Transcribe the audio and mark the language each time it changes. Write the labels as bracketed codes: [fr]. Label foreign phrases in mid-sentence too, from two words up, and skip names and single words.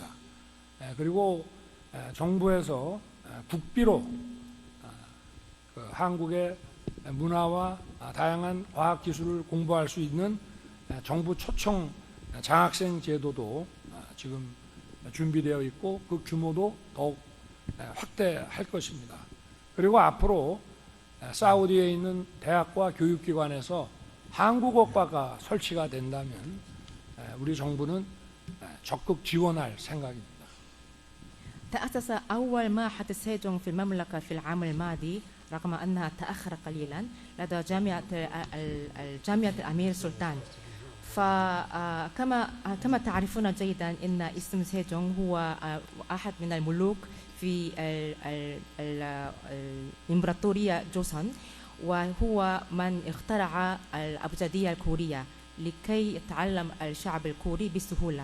[ko] 그리고 정부에서 국비로 한국의 문화와 다양한 과학기술을 공부할 수 있는 정부 초청 장학생 제도도 지금 준비되어 있고 그 규모도 더욱 확대할 것입니다. 그리고 앞으로 사우디에 있는 대학과 교육기관에서 한국어과가 설치가 된다면 우리 정부는 적극 지원할 생각입니다. [ar] تأسس أول معهد السيجونغ في المملكة في العام الماضي رغم أنها تأخر قليلا لدى جامعة الأمير سلطان. فكما تعرفون جيدا أن اسم سيجونغ هو أحد من الملوك في الإمبراطورية جوسون وهو من اخترع الأبجدية الكورية لكي يتعلم الشعب الكوري بسهولة.